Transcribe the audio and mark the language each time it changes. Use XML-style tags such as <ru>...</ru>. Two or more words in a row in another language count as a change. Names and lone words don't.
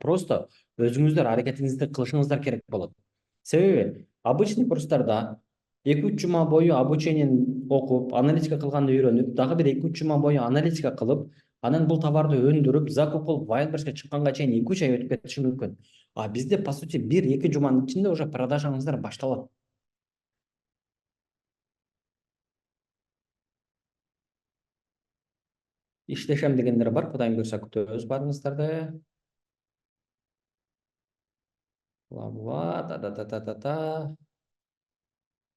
<ky>Просто өзүңүздөр аракетиңизди кылышыңыздар керек болот. Себеби обычный курстарда 2-3 жума бою обучениени окуп, аналитика кылганды үйрөнүп, дагы бир 2-3 жума бою аналитика кылып, анан бул товарды өндүрүп, закуп кылып Wildberries'ке чыкканга чейин 2-3 ай өтүп кетиши мүмкүн. Бизде</ky> <ru>по сути</ru> <ky>1-2 жуманын ичинде уже продажаңыздар башталат. Иштешем дегендер бар, Кудайым буйрса күтөбүз баарыңыздарды. Ла-ла, та-та-та-та-та.</ky>